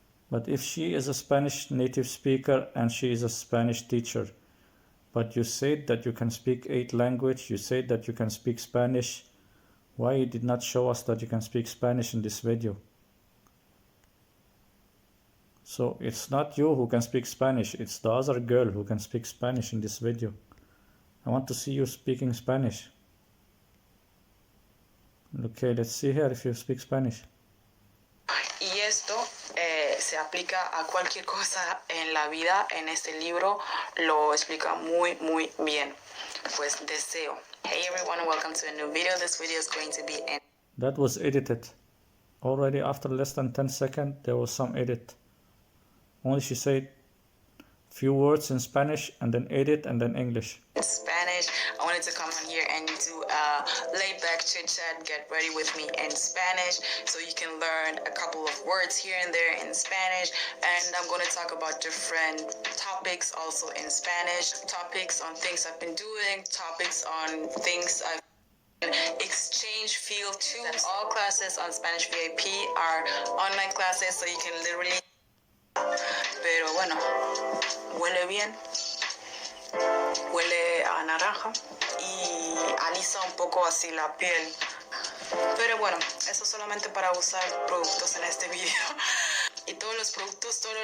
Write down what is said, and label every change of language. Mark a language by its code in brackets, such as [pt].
[en] But if she is a Spanish native speaker and she is a Spanish teacher, but you said that you can speak 8 languages, you said that you can speak Spanish, why you did not show us that you can speak Spanish in this video? So it's not you who can speak Spanish, it's the other girl who can speak Spanish in this video. I want to see you speaking Spanish. Okay, let's see here if you speak Spanish. [es] Y esto se aplica a cualquier cosa en la vida. En este libro lo explica muy, muy bien. Pues deseo. [en] Hey everyone, welcome to a new video. This video is going to be in... That was edited. Already after less than 10 seconds, there was some edit. Only she said few words in Spanish and then edit and then English. Spanish. I wanted to come on here and do a laid back chit chat, get ready with me in Spanish so you can learn a couple of words here and there in Spanish. And I'm going to talk about different topics also in Spanish, topics on things I've been doing, topics on things I've exchange field too. All classes on Spanish VIP are online classes, so you can literally... [es] Pero bueno, huele bien, huele a naranja y alisa un poco así la piel. Pero bueno, eso solamente para usar productos en este video. Y todos los productos,